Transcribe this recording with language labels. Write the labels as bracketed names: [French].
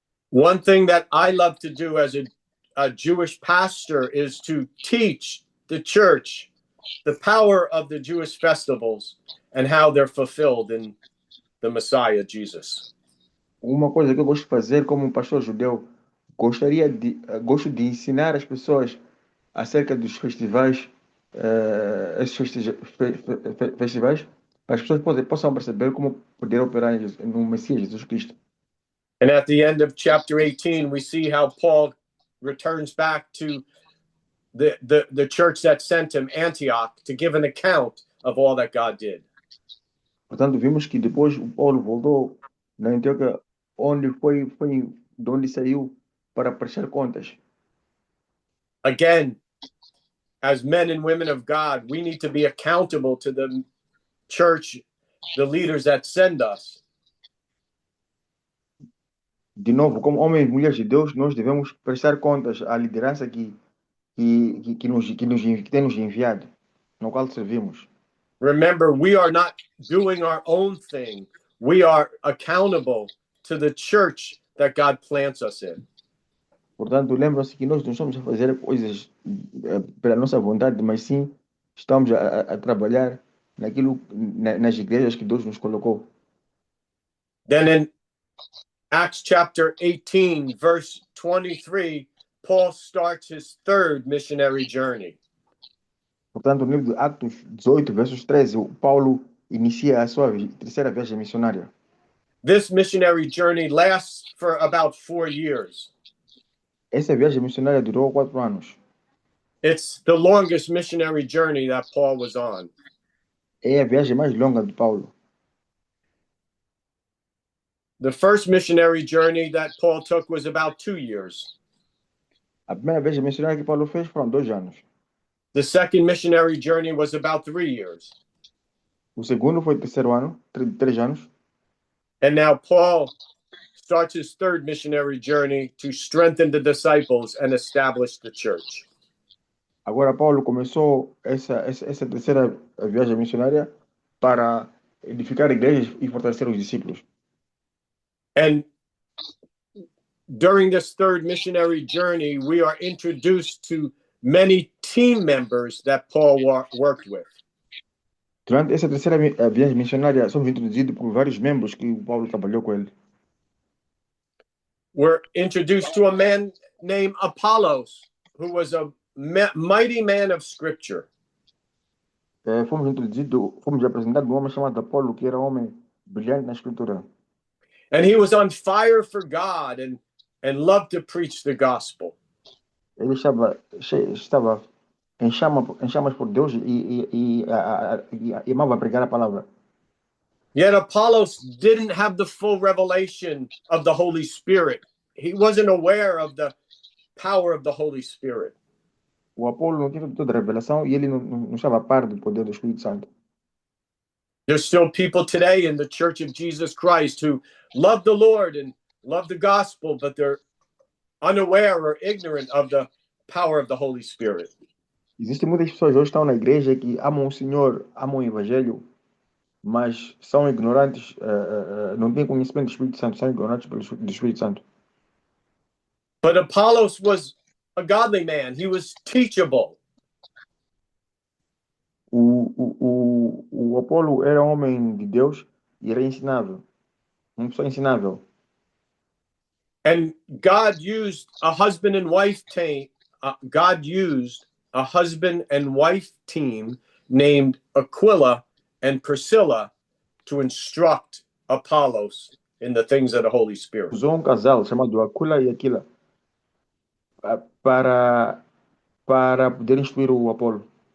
[English] One thing that I love to do as a Jewish pastor is to teach the church the power of the Jewish festivals and how they're fulfilled in the Messiah, Jesus. [Portuguese] Uma coisa que eu gosto de fazer como pastor judeu, gosto de ensinar as pessoas acerca dos festivais, esses festivais, para as pessoas possam perceber como poder operar no Messias Jesus Cristo. [English] And at the end of chapter 18, we see how Paul returns back to the church that sent him, Antioch, to give an account of all that God did. [Portuguese] Portanto, vimos que depois o Paulo voltou na Antioquia, onde foi de onde saiu para prestar contas. [English] Again, as men and women of God, we need to be accountable to the church, the leaders that send us. [Portuguese] De novo, como homens e mulheres de Deus, nós devemos prestar contas à liderança que tem nos enviado, no qual servimos. [English] Remember, we are not doing our own thing. We are accountable to the church that God plants us in. [Portuguese] Portanto, lembram-se que nós não estamos a fazer coisas pela nossa vontade, mas sim estamos a trabalhar nas igrejas que Deus nos colocou. [English] Then in Acts chapter 18, verse 23, Paul starts his third missionary journey. [Portuguese] Portanto, no livro de Atos 18, versos 13, o Paulo inicia a sua terceira viagem missionária. [English] This missionary journey lasts for about 4 years. [Portuguese] Essa viagem missionária durou 4 anos. [English] It's the longest missionary journey that Paul was on. [Portuguese] É a viagem mais longa de Paulo. [English] The first missionary journey that Paul took was about 2 years. [Portuguese] A primeira viagem missionária que Paulo fez foram 2 anos. [English] The second missionary journey was about 3 years. [Portuguese] O segundo foi o terceiro ano, 3 anos. [English] And now Paul starts his third missionary journey to strengthen the disciples and establish the church. [Portuguese] Agora Paulo começou essa terceira viagem missionária para edificar igrejas e fortalecer os discípulos. [English] And during this third missionary journey, we are introduced to many team members that Paul worked with. [Portuguese] Durante essa terceira viagem missionária, somos introduzidos por vários membros que o Paulo trabalhou com ele. [English] We're introduced to a man named Apollos, who was a mighty man of scripture. [Portuguese] Fomos apresentados a um homem chamado Apolo, que era um homem brilhante na escritura. [English] And he was on fire for God and loved to preach the gospel. [Portuguese] Ele estava em chamas por Deus e amava pregar a palavra. [English] Yet Apollos didn't have the full revelation of the Holy Spirit. He wasn't aware of the power of the Holy Spirit. [Portuguese] O Apolo não tinha toda a revelação e ele não estava a par do poder do Espírito Santo. [English] There's still people today in the Church of Jesus Christ who love the Lord and love the gospel, but they're unaware or ignorant of the power of the Holy Spirit. [Portuguese] Existem muitas pessoas hoje que estão na igreja que amam o Senhor, amam o Evangelho, mas são ignorantes, não têm conhecimento do Espírito Santo, são ignorantes do Espírito Santo. [English] But Apollos was a godly man. He was teachable. [Portuguese] O Apolo era um homem de Deus e era ensinável, uma pessoa ensinável. [English] And God used a husband and wife team. God used a husband and wife team named Aquila and Priscilla to instruct Apollos in the things of the Holy Spirit. [Portuguese] Usou casal chamado Aquila e Aquila para poder instruir o Apolo.